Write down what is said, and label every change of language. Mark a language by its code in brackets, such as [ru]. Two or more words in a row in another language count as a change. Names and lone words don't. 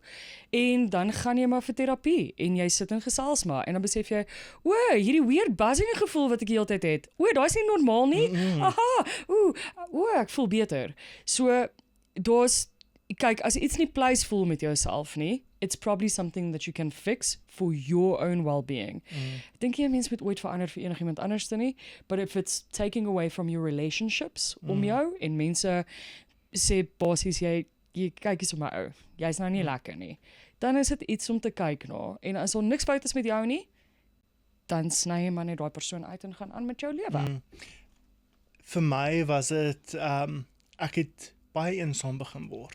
[af] En dan gaan jy maar vir terapie en jy sit en gesels maar en dan besef jy, hierdie [en] weird buzzing [af] gevoel wat ek die hele tyd het. Daai's nie normaal nie. Aha. Ek voel beter. So daar's kyk, as iets nie pleis voel met jouself nie, [en] it's probably something that you can fix for your own well-being. [af] Ek dink jy 'n mens moet ooit verander vir enigiemand anders nie, [en] but if it's taking away from your relationships [af] om jou, en mense sê basies jy kyk eens op my ou, jy's nou nie lekker nie, dan is dit iets om te kyk na, en as daar niks fout is met jou nie, dan sny jy maar net daai persoon uit en gaan aan met jou lewe. Vir my was dit, ek het baie eensaam begin word.